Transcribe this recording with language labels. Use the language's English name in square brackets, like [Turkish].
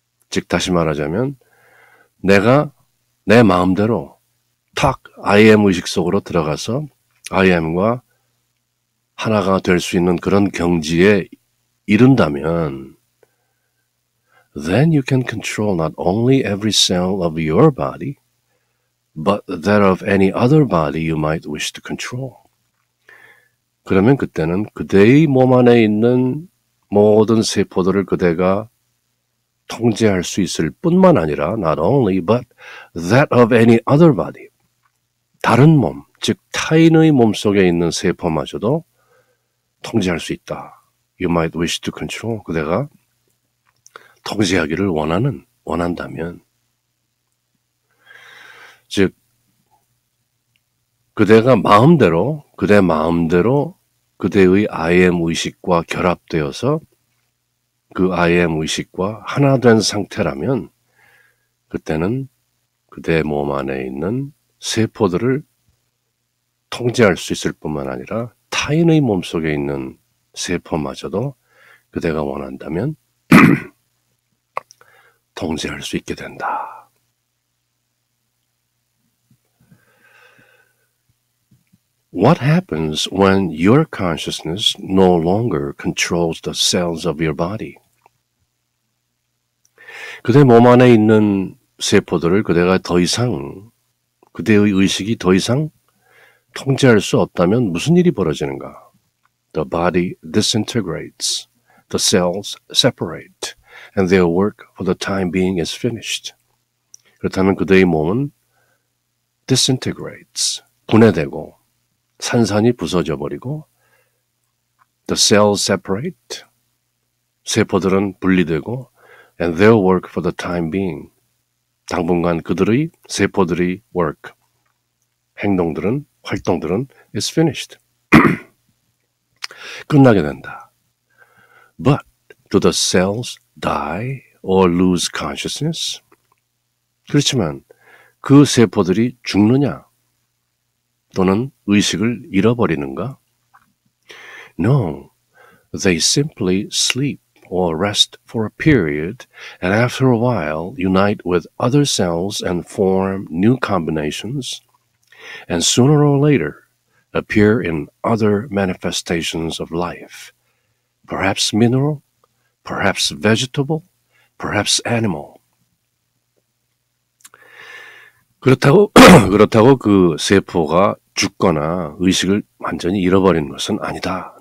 [Korean] 즉 다시 말하자면 내가 내 마음대로 탁 I am 의식 속으로 들어가서 I am과 하나가 될 수 있는 그런 경지에 이른다면, [English] then you can control not only every cell of your body, but that of any other body you might wish to control. [Korean] 그러면 그때는 그대의 몸 안에 있는 모든 세포들을 그대가 통제할 수 있을 뿐만 아니라 [English] not only but that of any other body, [Korean] 다른 몸, 즉 타인의 몸속에 있는 세포마저도 통제할 수 있다. [English] You might wish to control. [Korean] 그대가 통제하기를 원한다면, 즉 그대가 마음대로 그대의 I am 의식과 결합되어서 그 I am 의식과 하나 된 상태라면, 그때는 그대 몸 안에 있는 세포들을 통제할 수 있을 뿐만 아니라 타인의 몸속에 있는 세포마저도 그대가 원한다면 통제할 수 있게 된다. [English] What happens when your consciousness no longer controls the cells of your body? [Korean] 그대 몸 안에 있는 세포들을 그대가 더 이상, 그대의 의식이 더 이상 통제할 수 없다면 무슨 일이 벌어지는가? [English] The body disintegrates, the cells separate, and their work for the time being is finished. [Korean] 그렇다면 그대의 몸은 disintegrates, 분해되고 산산이 부서져 버리고 [English] the cells separate, [Korean] 세포들은 분리되고 [English] and their work for the time being, [Korean] 당분간 그들의 세포들의 work, 행동들은, 활동들은 [English] is finished. [Korean] 끝나게 된다. [English] But do the cells die or lose consciousness? [Korean] 그렇지만 그 세포들이 죽느냐 또는 의식을 잃어버리는가? [English] No, they simply sleep or rest for a period and after a while unite with other cells and form new combinations and sooner or later appear in other manifestations of life, perhaps mineral, perhaps vegetable, perhaps animal. [Korean] 그렇다고 그 세포가 죽거나 의식을 완전히 잃어버리는 것은 아니다.